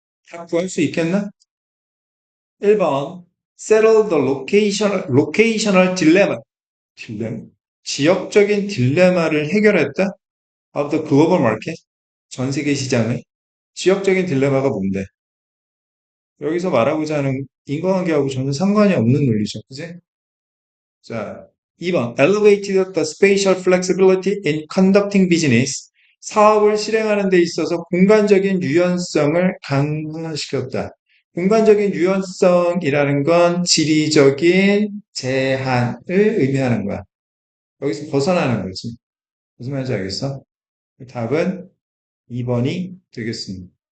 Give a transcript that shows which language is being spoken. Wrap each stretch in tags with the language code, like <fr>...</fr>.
<ko>다 구할 수 있겠나? 1번</ko> <en>Settle the locational dilemma.</en> <ko>딜레마. 지역적인 딜레마를 해결했다?</ko> <en>Of the global market.</en> <ko>전 세계 시장의 지역적인 딜레마가 뭔데? 여기서 말하고자 하는 인과관계하고 전혀 상관이 없는 논리죠. 그지? 자, 2번.</ko> <en>Elevated the spatial flexibility in conducting business.</en> <ko>사업을 실행하는 데 있어서 공간적인 유연성을 강화시켰다. 공간적인 유연성이라는 건 지리적인 제한을 의미하는 거야. 여기서 벗어나는 거지. 무슨 말인지 알겠어? 답은 2번이 되겠습니다.</ko>